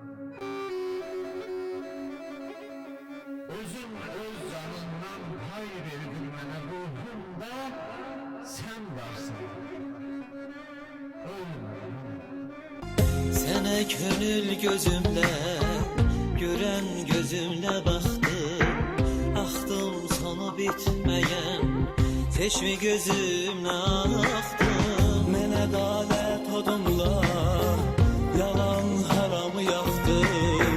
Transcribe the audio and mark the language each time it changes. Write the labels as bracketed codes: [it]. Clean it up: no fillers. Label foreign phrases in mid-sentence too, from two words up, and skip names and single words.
[tr] Özün öz canından pay verdin bana, ruhumda sen varsın. Ölmedin ama. [az] Sənə könül gözümlə, görən gözümlə baxdım. Axdım sonu bitməyən, çeşmi gözümlə axdım. Mənə qadət odumla, yalan haramı yaxdım.